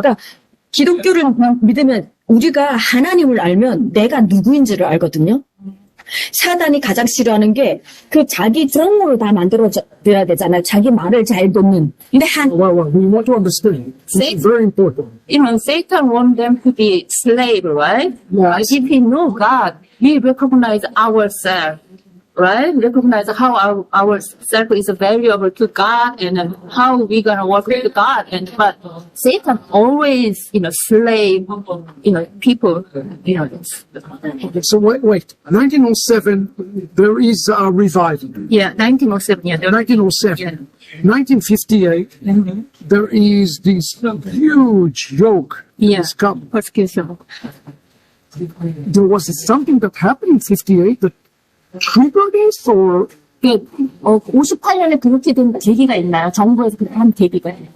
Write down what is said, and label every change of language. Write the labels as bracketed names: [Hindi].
[Korean] 그러니까 기독교를 믿으면 우리가 하나님을 알면 내가 누구인지를 알거든요. 사단이 가장 싫어하는 게 그 자기 종으로 다 만들어줘야 되잖아요. 자기 말을 잘 듣는. 근데 [English] Well, we want to understand. This is very important. Satan wants them to be slave, right? Yes. If we know God, we recognize ourselves, right? Recognize how ourself is valuable to God and how we gonna work with God. But Satan always, slave, people, Okay, so wait. 1907, there is a revival. Yeah, 1907, yeah. 1907. 1958, there is this huge yoke. Yeah. It's come. Persecution. There was something that happened in 58 that triggered this, or [Korean] 58년에 그렇게 된 계기가 있나요? 정부에서 그렇게 한 계기가.